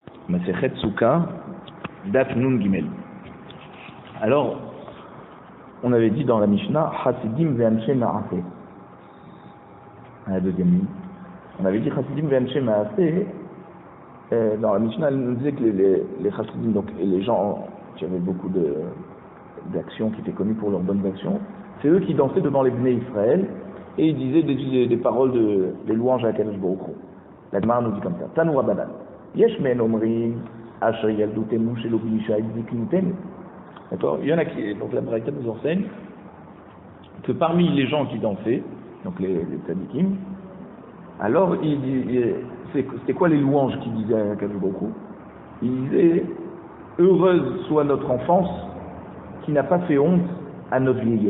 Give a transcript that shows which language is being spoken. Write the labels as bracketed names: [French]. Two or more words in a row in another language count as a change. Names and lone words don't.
[Hebrew] מסכת סוכה דף נון גימל. [French] Alors, on avait dit dans la Mishnah, [Hebrew] חסידים ואנשי מעשה. [French] À la deuxième ligne. On avait dit [Hebrew] חסידים ואנשי מעשה. [French] Dans la Mishnah, elle nous disait que les Hasidim, donc les gens qui avaient beaucoup d'actions, qui étaient connus pour leurs bonnes actions, c'est eux qui dansaient devant les [Hebrew] בני ישראל [French] et ils disaient des paroles des louanges à [Hebrew] הקדוש ברוך הוא. [French] La Gemara nous dit comme ça. [Hebrew] תנו רבנן. יש מהן אומרים אשרי ילדותנו שלא ביישה זקנותנו. [French] D'accord. Il y en a qui, donc la Braïta nous enseigne que parmi les gens qui dansaient, donc les tzadikim, alors c'était quoi les louanges qu'ils disaient à [Hebrew] הקדוש ברוך הוא? [French] Ils disaient heureuse soit notre enfance qui n'a pas fait honte à notre vieillesse.